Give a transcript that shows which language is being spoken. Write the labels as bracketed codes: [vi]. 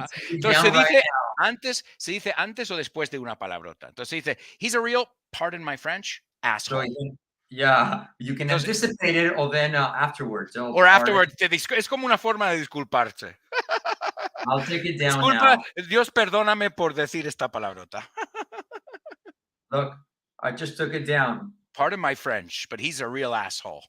[es] Entonces se dice antes o después de una palabrota. Entonces se dice, [en] he's a real, pardon my French, asshole. So, you can anticipate it or then afterwards. Or afterwards, [es] es como una forma de disculparse. [en] I'll take it down [es] Disculpa, [en] now. [es] Dios perdóname por decir esta palabrota. [en] Look, I just took it down. Pardon my French, but he's a real asshole.